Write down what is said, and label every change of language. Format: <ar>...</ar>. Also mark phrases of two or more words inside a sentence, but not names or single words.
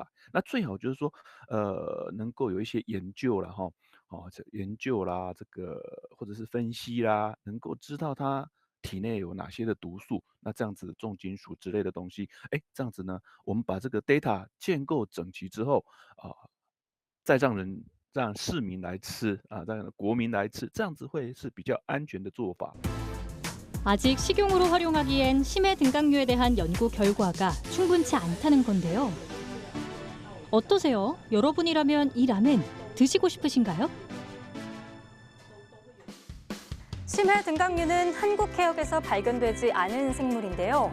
<zh>那最好就是说，能够有一些研究啦，研究啦，这个或者是分析啦，能够知道它体内有哪些的毒素。那这样子重金属之类的东西，这样子呢，我们把这个 data 建构整齐之后，再让市民来吃啊，让国民来吃，这样子会是比较安全的做法。</zh> <ko>아직 식용으로 활용하기엔 심해 등강류에 대한 연구 결과가 충분치 않다는 건데요. 어떠세요? 여러분이라면 이 라멘 드시고 싶으신가요? 심해 등강류는 한국 해역에서 발견되지 않은 생물인데요.</ko>